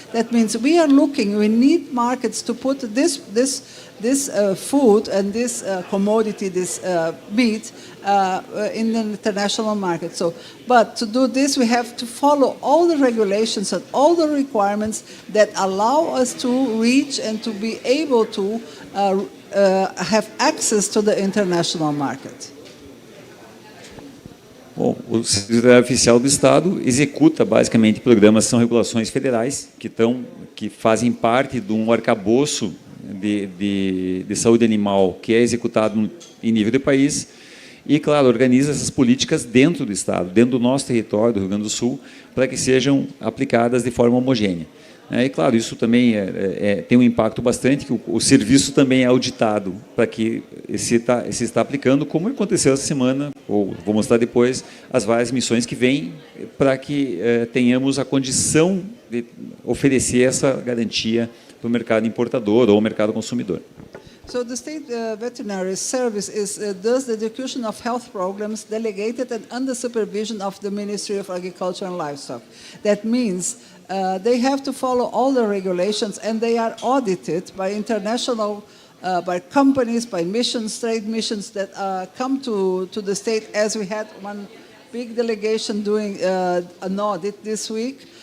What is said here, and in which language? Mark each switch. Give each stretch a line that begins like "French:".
English: That means we are looking. We need markets to put this food and this commodity, this meat, in the international market. So, but to do this, we have to follow all the regulations and all the requirements that allow us to reach and to be able to have access to the international market.
Portuguese: Bom, o Secretário Oficial do Estado executa basicamente programas, são regulações federais que fazem parte de um arcabouço de saúde animal que é executado em nível de país e, claro, organiza essas políticas dentro do Estado, dentro do nosso território, do Rio Grande do Sul, para que sejam aplicadas de forma homogênea. E, claro, isso também tem um impacto bastante, que o serviço também é auditado para que se está aplicando, como aconteceu essa semana, ou vou mostrar depois, as várias missões que vêm, para que tenhamos a condição de oferecer essa garantia para o mercado importador ou mercado consumidor.
English: So the state veterinary service does the execution of health programs delegated and under supervision of the Ministry of Agriculture and Livestock. That means they have to follow all the regulations, and they are audited by international, by companies, by missions, trade missions that come to the state, as we had one big delegation doing an audit this week.